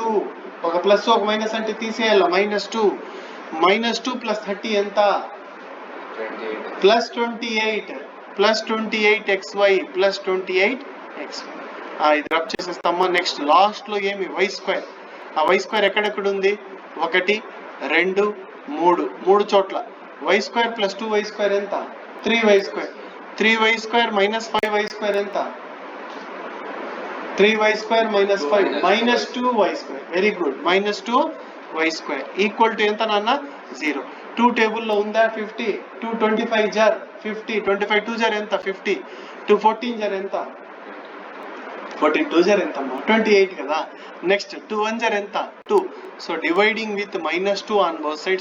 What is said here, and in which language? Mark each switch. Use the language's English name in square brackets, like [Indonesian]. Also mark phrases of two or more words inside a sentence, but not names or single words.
[Telugu] ఒక ప్లస్ ఒక మైనస్ అంటే తీసేయాల. -2 + 30 ఎంత? +28 +28xy +28xy. ఇది రబ్ చేసేస్తామా. [English] next last [Telugu] లో ఏమి? y². y² ఎక్కడెక్కడ ఉంది? 1 2 3 చోట్ల. y² + 2y² ఎంత? 3y². 3y² - 5y² ఎంత? 3y² - 5 -2y². [English] very good. [Telugu] -2y² ఈక్వల్ టు ఎంత నాన్న? 0. 2 టేబుల్లో ఉందా? 50. 2 25 జర్ 50. 25 2 జర్ ఎంత? 50. 2 14 జర్ ఎంత? 14 2 జర్ ఎంతమ్మా? 28 కదా. నెక్స్ట్ 2 1 జర్ ఎంత? 2. [English] so dividing with -2 on both sides.